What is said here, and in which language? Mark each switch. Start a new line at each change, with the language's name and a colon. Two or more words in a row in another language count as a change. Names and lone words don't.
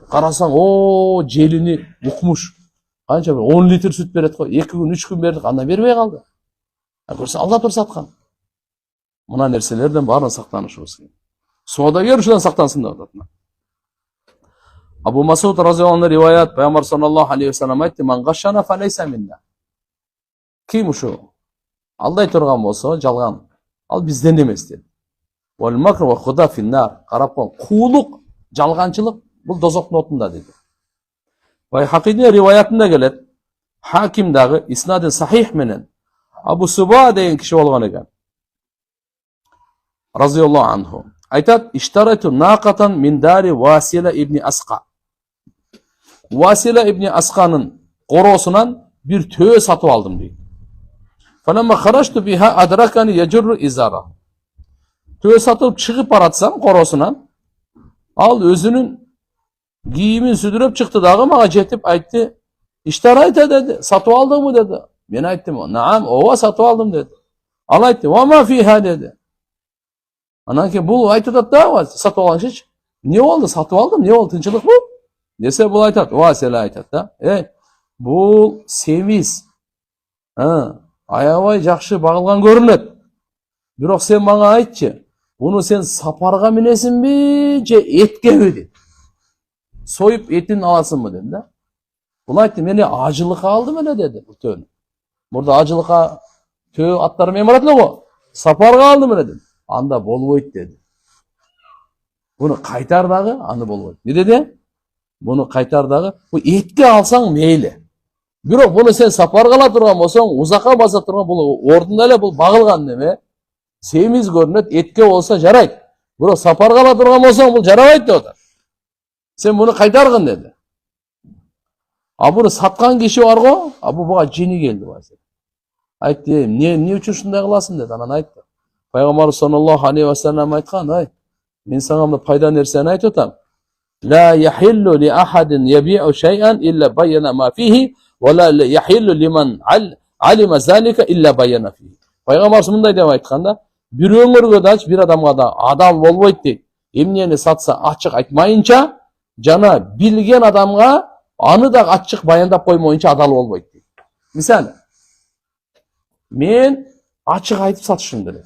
Kyrgyz: Карасаң, желини укмуш. Канча бир 10 литр сүт берет го. 2 күн, 3 күн берди, анда бербей калды. Көрсөң алдап туруп саткан. Мына нерселерден баарын сактанышыбыз керек. Соодагер ушудан сактансын деп атат. Абу Масуд
Arabic: رضي الله عنه
Kyrgyz: риваят, Пайгамбар
Arabic: صلى الله عليه وسلم
Kyrgyz: айтты:
Arabic: "من غشنا فليس منا."
Kyrgyz: Ким ушу алдай турган болсо, жалган, ал бизден эмес dedi.
Arabic: والمكر والخداع في النار.
Kyrgyz: Карап кой, куулук, жалганчылык бул дозоктун отунда dedi. Байхақиде риваятында келет. Хаким дагы иснадын сахих менен Абу Суба деген киши болгон экен.
Arabic: رضي الله عنه.
Kyrgyz: Айтат:
Arabic: "اشتريت ناقة من دار واثلة بن الأسقع."
Kyrgyz: Васила ибн Асқанын коросунан бир төө сатып алдым дейт.
Arabic: فلما خرجت بها أدركني يجر إزاره.
Kyrgyz: Төө сатып чыгып баратсам коросунан, ал өзүнүн кийимин сүдүрөп чыкты дагы мага жетип айтты: "Иштарайта" dedi. "Сатып алдыңбы?" dedi. Мен айттым: "Наам, ооба сатып алдым" dedi. Ал айтты:
Arabic: "وما فيها" dedi.
Kyrgyz: Анан кийин бул айтып атат да, сатып алганчычы. "Не болду? Сатып алдым. Не болду? Тынчылыкпы?" Десе бул айтат, Васила айтат да: "Бул семиз. Аябай жакшы багылган көрүнөт. Бирок сен мага айтчы, буну сен сапарга минесиңби же эткеби?" dedi. Союп этин аласыңбы dedim да. Бул айтты, мени ажылыкка алдым эле dedi bu töөнү. Мурда ажылыкка төө аттары менен барат эле го. Сапарга алдым эле dedi. Анда болбойт dedi. Буну кайтар дагы, аны болбойт. Не dedi? Буну кайтар дагы, бу этке алсаң мейли. Бирок буну сен сапарга ала турган болсоң, узакка баса турган бул ордунда эле бул багылган неме. Семиз көрүнөт, этке болсо жарайт. Бирок сапарга ала турган болсоң, бул жарабайт деп атат. Сен буну кайтаргын dedi. А буну саткан киши бар го, а буга жини келди байсы. Айтты, эмне үчүн ушундай кыласың dedi. Анан айтты. Пайгамбар
Arabic: صلى الله عليه وسلم
Kyrgyz: айткан, ай, мен сага мына пайда нерсени айтып атам.
Arabic: لا يحل لأحد يبيع شيئا إلا بين ما فيه ولا يحل لمن علم ذلك إلا بين فيه.
Kyrgyz: Пайгамбар мындай деп айтканда, бирөөңөргө да, бир адамга да адал болбойт дейт. Эмнени сатса ачык айтмайынча, жана билген адамга аны да ачык баяндап коймоюнча адал болбойт дейт. Мисалы, мен ачык айтып сатышым керек.